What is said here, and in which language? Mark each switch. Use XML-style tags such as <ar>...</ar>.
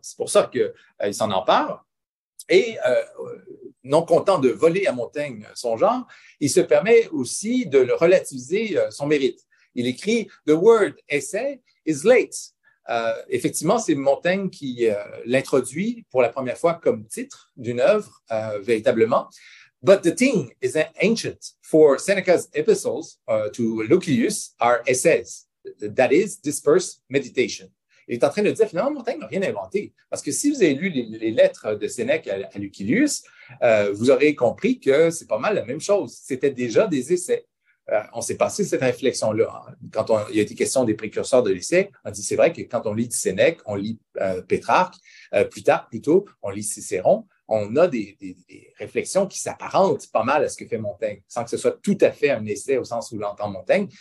<fr>C'est pour ça qu'il s'en empare. Et non content de voler à Montaigne son genre, il se permet aussi de le relativiser son mérite. Il écrit «</fr> <en>The word essay is late ».</en> <fr>Effectivement, c'est Montaigne qui l'introduit pour la première fois comme titre d'une œuvre, véritablement.</fr> <en>But the thing is ancient, for Seneca's epistles to Lucilius are essays, that is, dispersed meditation.</en> <fr>Il est en train de dire, finalement, Montaigne n'a rien inventé. Parce que si vous avez lu les lettres de Sénèque à Lucilius, vous aurez compris que c'est pas mal la même chose. C'était déjà des essais. On s'est passé cette réflexion-là. Quand il y a été question des précurseurs de l'essai, on dit c'est vrai que quand on lit Sénèque, on lit Pétrarque, plus tard plutôt, on lit Cicéron, on a des réflexions qui s'apparentent pas mal à ce que fait Montaigne, sans que ce soit tout à fait un essai au sens où l'entend Montaigne.</fr>